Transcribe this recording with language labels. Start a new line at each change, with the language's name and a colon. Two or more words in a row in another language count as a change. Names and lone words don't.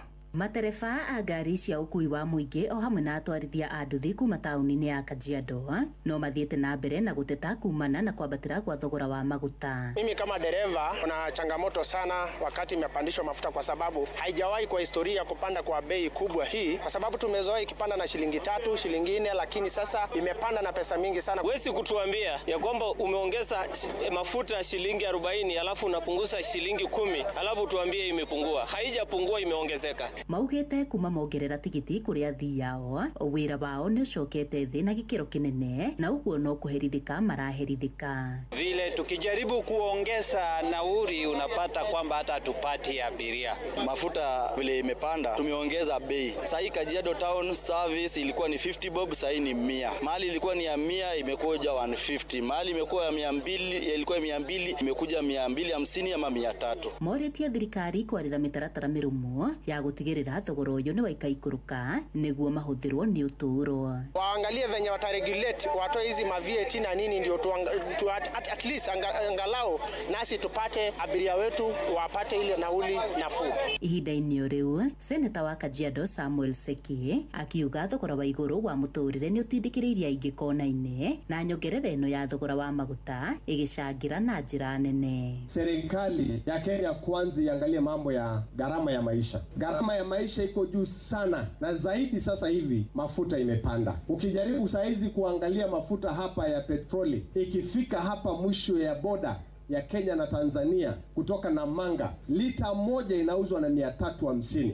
Kikuyu: Matereba a ngari cia ukui wa muingi o hamwe na atwarithia a nduthi kuma tauni-ini ya Kajiado no mathiete na mbere na guteta kumana na kwambatira kwa thogora wa maguta.
Swahili: Mimi kama dereva kuna changamoto sana wakati imepandishwa mafuta kwa sababu haijawahi kwa historia kupanda kwa bei kubwa hii, kwa sababu tumezoea ikipanda na shilingi 3, shilingi 4, lakini sasa imepanda na pesa mingi sana. Huwezi kutuambia ya kwamba umeongeza mafuta shilingi 40 alafu unapunguza shilingi 10 alafu tuambie imepungua. Haijapungua, imeongezeka.
Kikuyu: Maugete kuma mongerera tigiti kuria athii yao wira wao ni ucokete thi na gikiro kinene na uguo no kuherithika maraherithika.
Swahili: Vile tukijaribu kuongeza nauri unapata kwamba hata tupati abiria. Mafuta vile imepanda tumeongeza bei. Sasa hii Kajiado
English: town service
Swahili: ilikuwa ni 50 bob, sasa ni 100. Mahali ilikuwa ni ya 100 imekuja 150. Mahali imekuwa ya 200 ilikuwa 200 imekuja 250 ama 300.
Kikuyu: Moretia thirikari kwarira mitaratara mirumu ya gutigirira thogora uyu ni waikaikuruka niguo mahuthirwo ni uturo.
Swahili: Waangalie venye wataregulate watoe hizi ma VAT na nini ndio
English: at least
Swahili: angalau nasi tupate abiria wetu wapate ile nauli nafuu.
Kikuyu: Ihinda-ini riu seneta wa Kajiado Samuel Seki akiuga thogora wa iguru wa muturire ni utindikiririe aingi kona-ini na nyongerera ino ya thogora wa maguta igicangira na njira nene.
Swahili: Serikali ya Kenya kwanza iangalie mambo ya gharama ya maisha. Gharama ya maisha iko juu sana na zaidi sasa hivi mafuta imepanda. Ukijaribu saizi kuangalia mafuta hapa ya petroli ikifika hapa mwisho ya boda ya Kenya na Tanzania kutoka Namanga, lita moja inauzwa na 350.